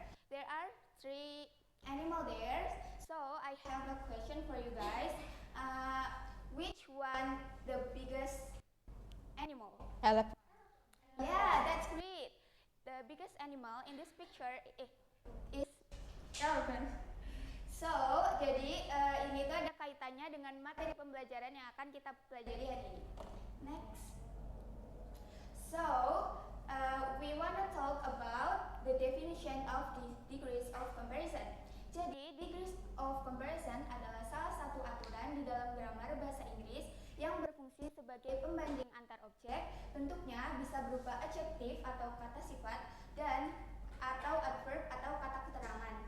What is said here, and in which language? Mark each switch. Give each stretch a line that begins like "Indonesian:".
English: There are 3 animals there. So, I have a question for you guys. Which one the biggest animal? Elephant. Yeah, that's great. The biggest animal in this picture is elephant. So,
Indonesian: jadi ini tuh ada kaitannya dengan materi pembelajaran yang akan kita pelajari hari ini.
English: Next. So, we want to talk about the definition of the degrees of comparison.
Indonesian: Jadi, degrees of comparison adalah salah satu aturan di dalam grammar bahasa Inggris yang berfungsi sebagai pembanding antar objek. Bentuknya bisa berupa adjektif atau kata sifat dan atau adverb atau kata keterangan.